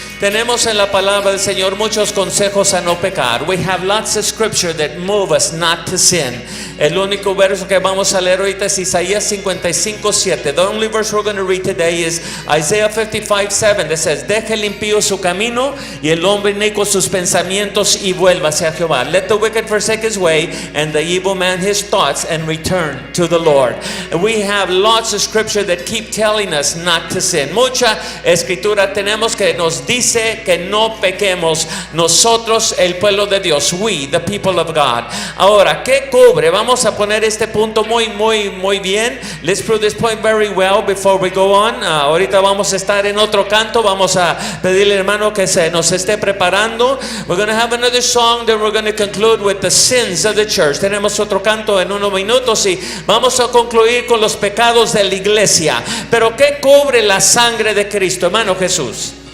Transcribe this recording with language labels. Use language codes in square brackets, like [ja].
[es] Tenemos en la palabra del Señor muchos consejos a no pecar. [en] We have lots of scripture that move us not to sin. [es] El único verso que vamos a leer ahorita es Isaías 55:7. [en] The only verse we're going to read today is Isaiah 55:7 that says, [es] deje el impío su camino y el hombre inicuo sus pensamientos y vuelva hacia Jehová. [en] Let the wicked forsake his way and the evil man his thoughts and return to the Lord. And we have lots of scripture that keep telling us not to sin. [es] Mucha escritura tenemos que nos dice que no pequemos nosotros, el pueblo de Dios, [en] we, the people of God. [es] Ahora, ¿qué cubre? Vamos a poner este punto muy bien. [en] Let's prove this point very well before we go on. [es] Ahorita vamos a estar en otro canto. Vamos a pedirle, hermano, que se nos esté preparando. [en] We're going to have another song, then we're going to conclude with the sins of the church. [es] Tenemos otro canto en unos minutos y vamos a concluir con los pecados de la iglesia. Pero ¿qué cubre la sangre de Cristo, hermano Jesús?